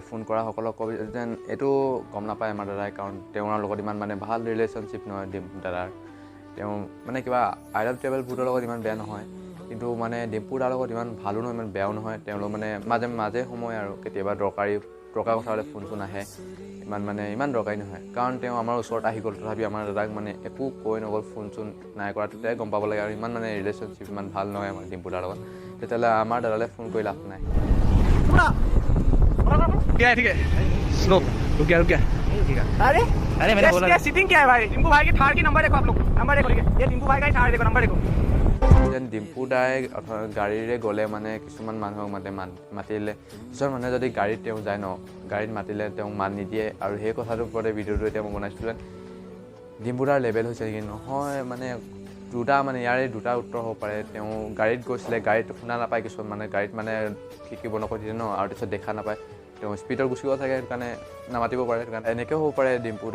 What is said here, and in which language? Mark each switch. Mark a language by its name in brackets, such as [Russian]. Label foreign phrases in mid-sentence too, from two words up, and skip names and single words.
[Assamese] ফোন কৰা সকলক কবি যেন এইটো গম নাপায় আমাৰ দাদাই কাৰণ তেওঁৰ লগত ইমান মানে ভাল ৰিলেশ্যনশ্বিপ নহয় ডিম্পু দাদাৰ তেওঁ মানে কিবা [English] I love travel [Assamese] ভূতৰ লগত ইমান বেয়া নহয় কিন্তু মানে ডিম্পু দাৰ লগত ইমান ভালো নহয় ইমান বেয়াও নহয় তেওঁলোক মানে মাজে সময় আৰু কেতিয়াবা দৰকাৰ কথা হ'লে ফোন চোন আহে ইমান দৰকাৰী নহয় কাৰণ তেওঁ আমাৰ ওচৰত আহি গ'ল তথাপি আমাৰ দাদাক মানে একো কৈ নগ'ল ফোন চোন নাই কৰা তেতিয়াই গম পাব লাগে আৰু ইমান মানে ৰিলেশ্যনশ্বিপ ইমান ভাল নহয় আমাৰ ডিম্পু দাৰ লগত তেতিয়াহ'লে আমাৰ দাদালৈ ফোন কৰি লাভ নাই [Hindi] क्या है ठीक है स्लो रुक गया अरे मैंने बोला सीटिंग क्या है भाई डिम्पू भाई की थार की नंबर देखो आप लोग नंबर देखो ये डिम्पू भाई का ही थार देखो नंबर देखो [Assamese] যেন ডিম্পু দাই গাড়ীৰে গ'লে মানে কিছুমান মানুহক মাতিলে কিছুমান মানুহে যদি গাড়ীত তেওঁ যায় ন গাড়ীত মাতিলে তেওঁক মাত নিদিয়ে আৰু সেই কথাটোৰ ওপৰতে ভিডিঅ'টো এতিয়া মই বনাইছোঁ যেন ডিম্পু দাৰ লেভেল হৈছে নেকি নহয় মানে ইয়াৰে দুটা উত্তৰ হ'ব পাৰে তেওঁ গাড়ীত গৈছিলে গাড়ীত শুনা নাপায় কিছুমান মানে গাড়ীত মানে শিকিব নকৈ দিয়ে ন আৰু তাৰপিছত দেখা নাপায় তেওঁ স্পীডত গুচি গ'ল থাকে সেইটো কাৰণে নামাতিব পাৰে সেইটো কাৰণে এনেকৈও হ'ব পাৰে ডিম্পু দাই